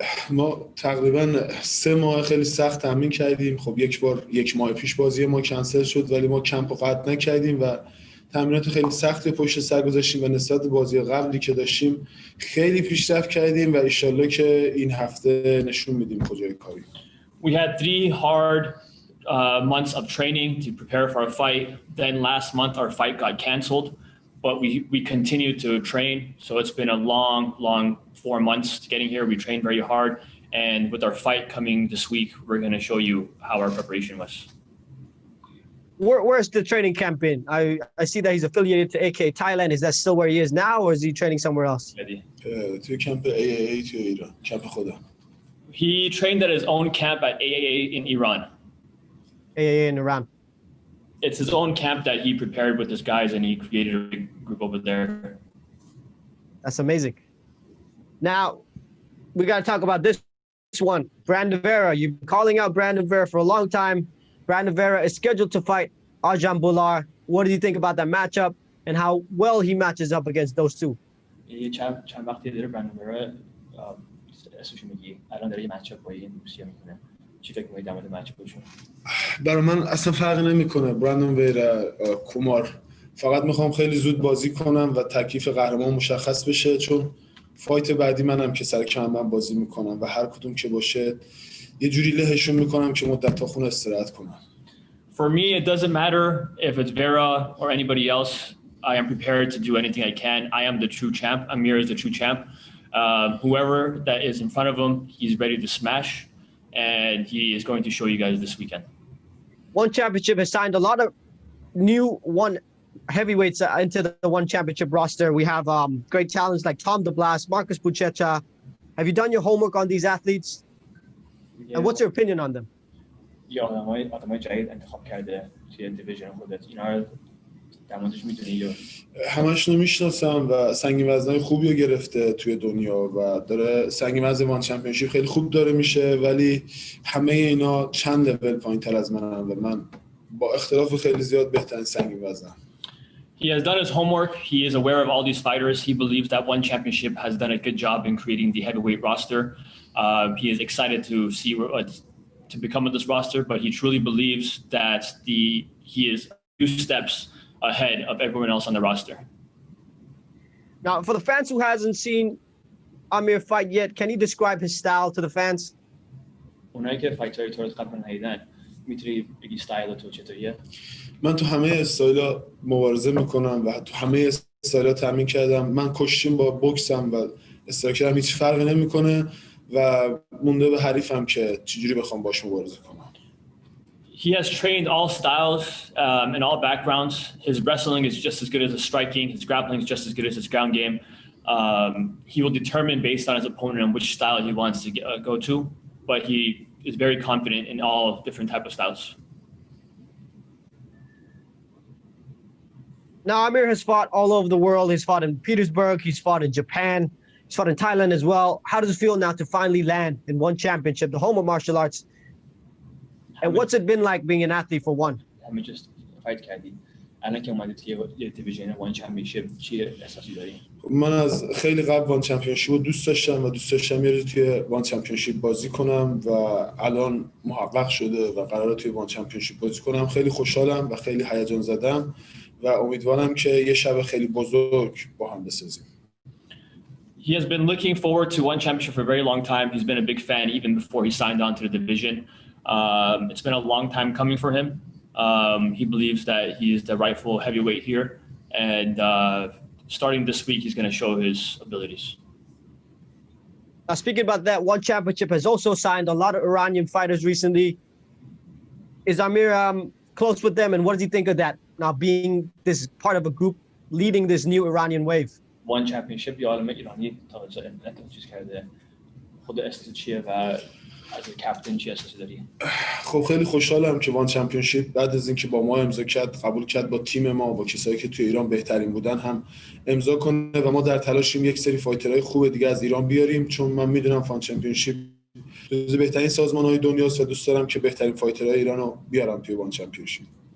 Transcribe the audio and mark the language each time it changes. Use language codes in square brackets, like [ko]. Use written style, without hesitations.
[fa] ما تقریبا 3 ماه خیلی سخت تمرین کردیم. خب یک ماه پیش بازی ما کنسل شد ولی ما کمپو قطع نکردیم و تمرینات خیلی سختی پشت سر گذاشتیم و نسبت بازی قبلی که داشتیم خیلی پیشرفت کردیم و ان شاءالله که این هفته نشون میدیم کجای کاری. [en] We had 3 hard months of training to prepare for our fight. Then last month our fight got canceled, but we continued to train. So it's been a long 4 months getting here. We trained very hard, and with our fight coming this week, we're going to show you how our preparation was. Where's the training camp been? I see that he's affiliated to AK Thailand. Is that still where he is now, or is he training somewhere else? [fa] توی کمپ AAA توی ایران، کمپ خودم. [en] He trained at his own camp at AAA in Iran. AAA in Iran. It's his own camp that he prepared with his guys, and he created a big group over there. That's amazing. Now, we got to talk about this one. Brandon Vera. You've been calling out Brandon Vera for a long time. Brandon Vera is scheduled to fight Arjan Bular. What do you think about that matchup and how well he matches up against those two? [fa] چند وقتی داره برندن ورا اسمش میگی الان داره یه مچاپ با این روسیه میکنه. چی فکر می‌کنید در مورد مچاپشون؟ برای من اصلا فرقی نمیکنه. برندن ورا کومار فقط میخوام خیلی زود بازی کنم و تکلیف قهرمان مشخص بشه چون فایت بعدی منم که سر کم من بازی میکنم و هر کدوم که باشه یه جوری لهشون میکنم که مدت تا خونه استراحت کنم. [en] For me, it doesn't matter if it's Vera or anybody else. I am prepared to do anything I can. I am the true champ. Amir is the true champ. Whoever that is in front of him, he's ready to smash, and he is going to show you guys this weekend. One Championship has signed a lot of new one heavyweights into the One Championship roster. We have great talents like Tom DeBlas, Marcus Buchecha. Have you done your homework on these athletes? Yeah. And what's your opinion on them? [fa] یا آدمای جدید انتخاب کرده توی دیویژن خودت اینا رو در موردش میدونی یا همشون رو میشناسم و سنگین وزنای خوبی رو گرفته توی دنیا و داره سنگین وزن وان چمپیونشیپ خیلی خوب داره میشه ولی همه اینا چند لول پایین‌تر از منن و من با اختلاف خیلی زیاد بهترین سنگین وزنم. [en] He has done his homework. He is aware of all these fighters. He believes that One Championship has done a good job in creating the heavyweight roster. He is excited to see to become on this roster, but he truly believes that he is 2 steps ahead of everyone else on the roster. Now, for the fans who hasn't seen Amir fight yet, can you describe his style to the fans? [fa] اونایی که فایتر تو رو قبلا ندیدن میتونی بگی استایل تو چطوریه؟ من تو همه استایل‌ها مبارزه میکنم و تو همه استایل‌ها تمرین کردم. من کشتیم با بوکسم و استراکچر هم هیچ فرقی نمیکنه و مونده به حریفم که چجوری بخوام باش مبارزه کنم. [en] He has trained all styles and all backgrounds. His wrestling is just as good as his striking. His grappling is just as good as his ground game. He will determine based on his opponent and which style he wants to go to, but he is very confident in all different type of styles. Now, Amir has fought all over the world. He's fought in Petersburg. He's fought in Japan. He's fought in Thailand as well. How does it feel now to finally land in one championship, the home of martial arts? And what's it been like being an athlete for one? [fa] همه [en] just fight [fa] کردی. الان که اومدی توی دیویژن وان چمپیونشیپ چی احساسی داری؟ من از خیلی قبل وان چمپیونشیپ رو دوست داشتم و دوست داشتم یه روز توی وان چمپیونشیپ بازی کنم و الان محقق شده و قراره توی وان چمپیونشیپ بازی کنم. خیلی خوشحالم و خیلی هیجان زدم و امیدوارم که یه شب خیلی بزرگ با هم بسازیم. [en] He has been looking forward to one championship for a very long time. He's been a big fan even before he signed on to the division. It's been a long time coming for him. He believes that he is the rightful heavyweight here, and starting this week, he's going to show his abilities. Now, speaking about that, one championship has also signed a lot of Iranian fighters recently. Is Amir close with them, and what does he think of that? Now, being this part of a group leading this new Iranian wave. [fa] One championship یه عالم ایرانی تازه چیز کرده. خود احساس چیه و از کاپیتان چی احساسی داری؟ خب خیلی خوشحالم که وان چمپیونشیپ بعد از اینکه با ما امضا کرد قبول کرد با تیم ما با کسایی که توی ایران بهترین بودن هم امضا کنه و ما در تلاشیم یک سری فایترهای خوب دیگه از ایران بیاریم چون من میدونم وان چمپیونشیپ جزو بهترین سازمان‌های دنیاست و دوست دارم که بهترین فایترهای ایرانو بیارم توی وان چمپیونشیپ.